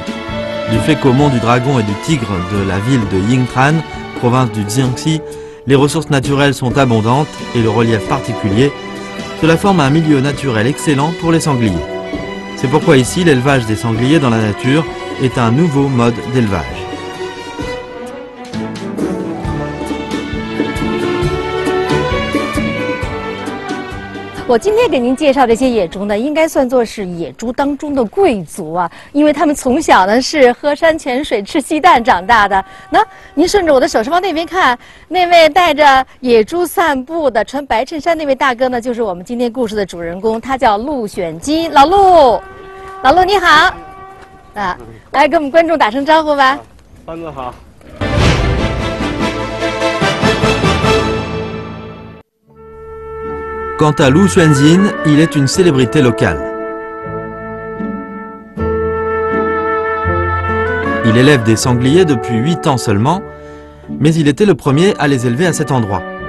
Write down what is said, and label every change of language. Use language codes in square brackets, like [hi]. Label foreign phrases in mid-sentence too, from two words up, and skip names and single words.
[fr] Du fait qu'au mont du Dragon et du Tigre de la ville de Yingtran, province du Jiangxi, les ressources naturelles sont abondantes et le relief particulier, cela forme un milieu naturel excellent pour les sangliers. C'est pourquoi ici, l'élevage des sangliers dans la nature est un nouveau mode d'élevage. [zh] 我今天给您介绍这些野猪呢，应该算作是野猪当中的贵族啊，因为他们从小呢是喝山泉水、吃鸡蛋长大的。那您顺着我的手势往那边看，那位带着野猪散步的穿白衬衫那位大哥呢，就是我们今天故事的主人公，他叫陆选基。老陆，老陆你好，啊，来跟我们观众打声招呼吧。观众好。 [fr] Quant à Lu Xuanzin, il est une célébrité locale. Il élève des sangliers depuis 8 ans seulement, mais il était le premier à les élever à cet endroit.